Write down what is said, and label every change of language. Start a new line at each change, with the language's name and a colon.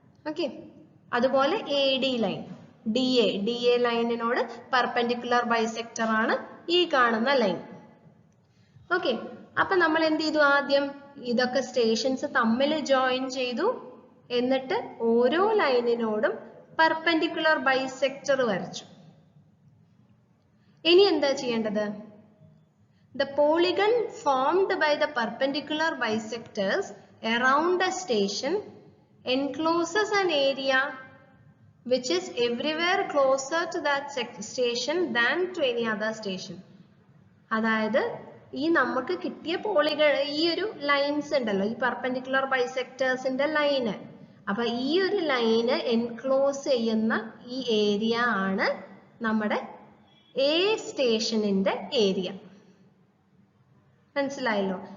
Malayalam: Okay, അതുപോലെ AD line, DA ലൈനിനോട് perpendicular bisector ആണ് ഈ കാണുന്ന ലൈൻ. ഓക്കെ, അപ്പൊ നമ്മൾ എന്ത് ചെയ്തു? ആദ്യം ഇതൊക്കെ സ്റ്റേഷൻസ് തമ്മിൽ ജോയിൻ ചെയ്തു. എന്നിട്ട് ഓരോ ലൈനിനോടും പെർപെൻഡിക്കുലർ ബൈസെക്ടർ വരച്ചു. ഇനി എന്താ ചെയ്യേണ്ടത്?
English: The polygon formed by the perpendicular bisectors around a station encloses an area which is everywhere closer to that station than to any other station.
Malayalam: അതായത് ഈ നമുക്ക് കിട്ടിയ പോളിഗൺ, ഈ ഒരു ലൈൻസ് ഉണ്ടല്ലോ, ഈ പെർപെൻഡിക്കുലർ ബൈസെക്ടേഴ്സിന്റെ ലൈന്. അപ്പൊ ഈ ഒരു ലൈന് എൻക്ലോസ് ചെയ്യുന്ന ഈ ഏരിയ ആണ് നമ്മുടെ A സ്റ്റേഷനിന്റെ ഏരിയ. മനസ്സിലായല്ലോ?